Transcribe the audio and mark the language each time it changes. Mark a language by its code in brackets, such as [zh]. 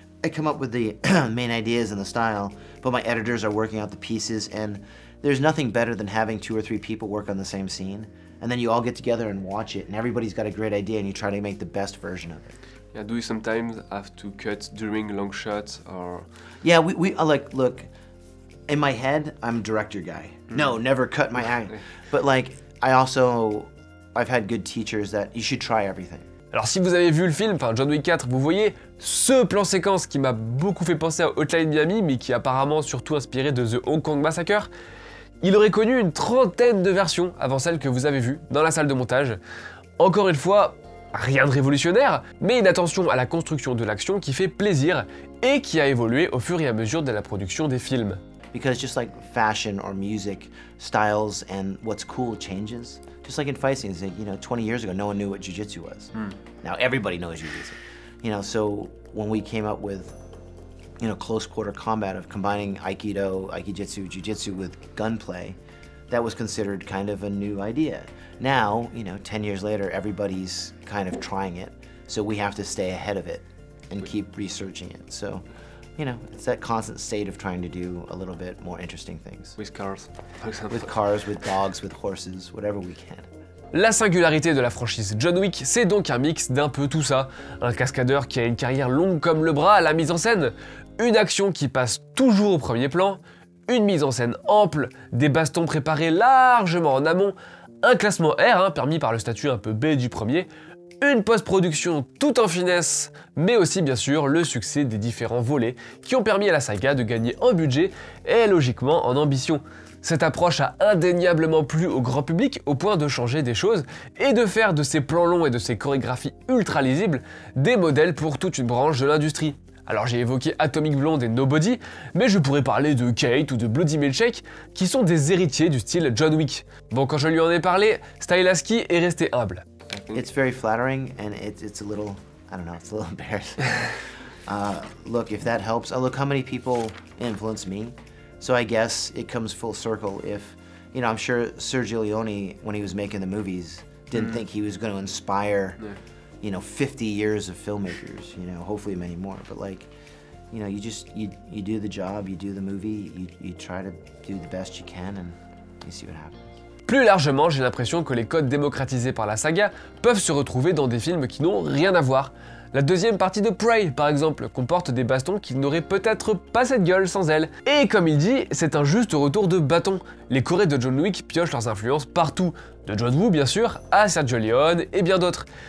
[en] I come up with the main ideas and the style, but my editors are working out the pieces, and there's nothing better than having 2 or 3 people work on the same scene, and then you all get together and watch it, and everybody's got a great idea, and you try to make the best version of it. Yeah, do you sometimes have to cut during long shots, or...? Yeah, we like, look, in my head, I'm a director guy. No, never cut my act. But like, I've had good teachers that you should try everything. [fr] Alors si vous avez vu le film, enfin John Wick 4, vous voyez ce plan séquence qui m'a beaucoup fait penser à Hotline Miami, mais qui est apparemment surtout inspiré de The Hong Kong Massacre. Il aurait connu une 30aine de versions avant celle que vous avez vue dans la salle de montage. Encore une fois, rien de révolutionnaire, mais une attention à la construction de l'action qui fait plaisir et qui a évolué au fur et à mesure de la production des films. [en] because just like fashion or music styles and what's cool changes. Just like in fight scenes, you know, 20 years ago, no one knew what jiu-jitsu was. Now everybody knows jiu-jitsu. You know, so when we came up with, you know, close quarter combat of combining Aikido, Aikijitsu, Jiu-Jitsu with gunplay, that was considered kind of a new idea. Now, you know, 10 years later, everybody's kind of trying it, so we have to stay ahead of it and keep researching it. So, you know, it's that constant state of trying to do a little bit more interesting things. With cars, for example. With cars, with dogs, with horses, whatever we can. [fr] La singularité de la franchise John Wick, c'est donc un mix d'un peu tout ça. Un cascadeur qui a une carrière longue comme le bras à la mise en scène, une action qui passe toujours au premier plan, une mise en scène ample, des bastons préparés largement en amont, un classement R, permis par le statut un peu B du premier, une post-production tout en finesse, mais aussi bien sûr le succès des différents volets qui ont permis à la saga de gagner en budget et logiquement en ambition. Cette approche a indéniablement plu au grand public au point de changer des choses et de faire de ces plans longs et de ces chorégraphies ultra lisibles des modèles pour toute une branche de l'industrie. Alors j'ai évoqué Atomic Blonde et Nobody, mais je pourrais parler de Kate ou de Bloody Milkshake, qui sont des héritiers du style John Wick. Bon, quand je lui en ai parlé, Stahelski est resté humble. [en] It's very flattering, and it's a little, I don't know, it's a little embarrassing. Look, if that helps, look how many people influence me. So I guess it comes full circle if, you know, I'm sure Sergio Leone, when he was making the movies, didn't think he was going to inspire, you know, 50 years of filmmakers, you know, hopefully many more. But like, you know, you do the job, you do the movie, you try to do the best you can, and you see what happens. [fr] Plus largement, j'ai l'impression que les codes démocratisés par la saga peuvent se retrouver dans des films qui n'ont rien à voir. La deuxième partie de Prey, par exemple, comporte des bastons qui n'auraient peut-être pas cette gueule sans elle. Et comme il dit, c'est un juste retour de bâton. Les Corées de John Wick piochent leurs influences partout, de John Woo bien sûr, à Sergio Leone et bien d'autres.